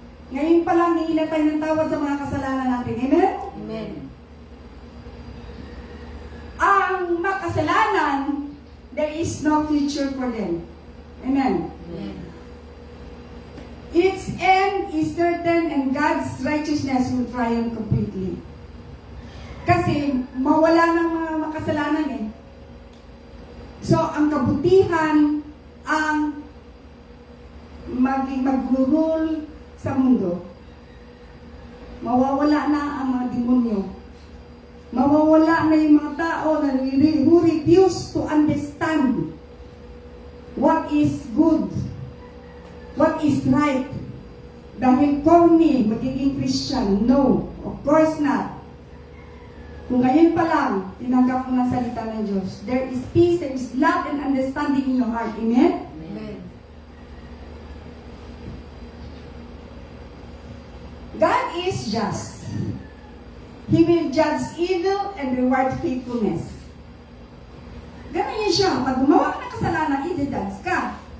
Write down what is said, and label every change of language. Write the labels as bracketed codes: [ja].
[tl] Ngayon pa lang, hihingi tayo ng tawad sa mga kasalanan natin. [en] Amen? Amen. [tl] Ang makasalanan, [en] there is no future for them. Amen? Amen. Its end is certain and God's righteousness will triumph completely. [tl] Kasi mawala ng mga makasalanan eh. So, ang kabutihan ang mag-rule sa mundo. Mawawala na ang mga demonyo. Mawawala na yung mga tao na [en] who refuse to understand what is good, what is right. [tl] Dahil [en] call me [tl] magiging [en] Christian. No, of course not. [tl] Kung ngayon pa lang, tinanggap mo ng salita ng Diyos, [en] there is peace, there is love and understanding in your heart. Amen? Amen. God is just. He will judge evil and reward faithfulness. [tl] Ganun yun siya. Pag gumawa ka ng kasalanan, i-judge ka.